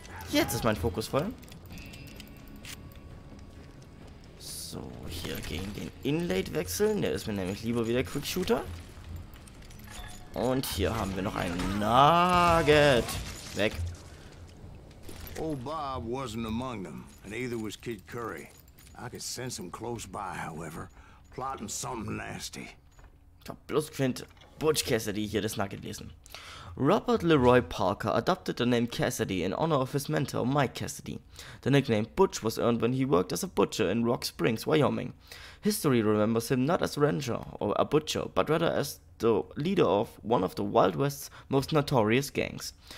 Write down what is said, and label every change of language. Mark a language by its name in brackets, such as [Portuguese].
[German] Jetzt ist mein Fokus voll. So, hier gegen den Inlate wechseln. Der ist mir nämlich lieber wie der Quick Shooter. Und hier haben wir noch einen Nugget. Weg. [English] Old Bob wasn't among them, and neither was Kid Curry. I could sense him close by, however, plotting something nasty. [German] Ich hab bloß gefunden, Butch Cassidy hier das Nugget lesen. [English] Robert Leroy Parker adopted the name Cassidy in honor of his mentor, Mike Cassidy. The nickname Butch was earned when he worked as a butcher in Rock Springs, Wyoming. History remembers him not as a rancher or a butcher, but rather as the leader of one of the Wild West's most notorious gangs.